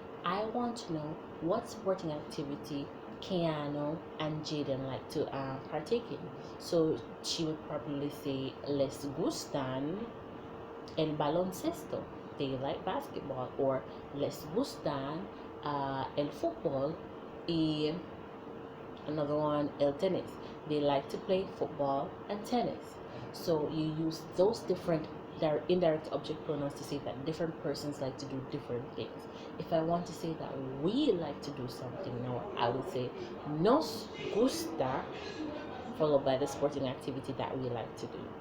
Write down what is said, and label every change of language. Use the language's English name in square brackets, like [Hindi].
[English] I want to know what sporting activity Keanu and Jaden like to partake in. So she would probably say [Spanish] les gustan el baloncesto. [English] They like basketball. Or [Spanish] les gustan el fútbol y [English] another one [Spanish] el tenis. [English] They like to play football and tennis. So you use those different indirect object pronouns to say that different persons like to do different things. If I want to say that we like to do something, now I would say [Spanish] nos gusta, [English] followed by the sporting activity that we like to do.